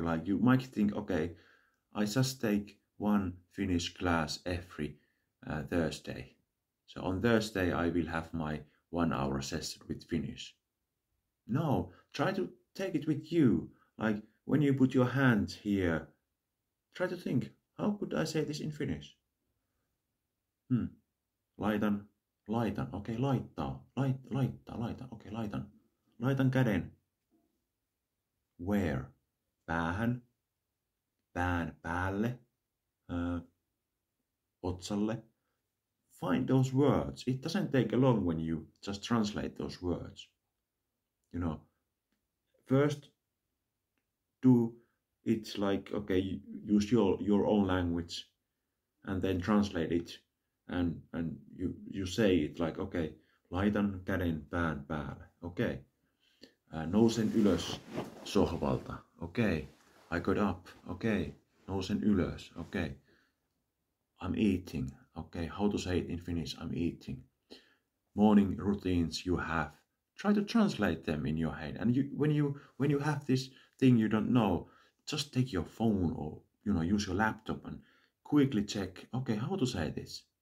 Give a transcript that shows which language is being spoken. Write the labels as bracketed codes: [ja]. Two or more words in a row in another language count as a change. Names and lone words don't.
[en] Like you might think, okay, I just take one Finnish class every Thursday. So on Thursday I will have my 1 hour session with Finnish. No, try to take it with you. Like when you put your hand here, try to think, how could I say this in Finnish? [fi] Laitan, okei, laittaa, okei, laitan käden. [en] Where? [fi] Päähän, pään päälle, otsalle. [en] Find those words. It doesn't take long when you just translate those words. First do it like, okay, use your own language and then translate it and you say it like, [fi] okay, laitan käden pään päälle. Okay. Nousen ylös sohvalta. [en] Okay. I got up. [fi] Okay. Nousen ylös. [en] Okay. I'm eating. Okay. How to say it in Finnish? I'm eating. Morning routines you have. Try to translate them in your head. And when you have this thing you don't know, just take your phone or use your laptop and quickly check, okay, how to say this.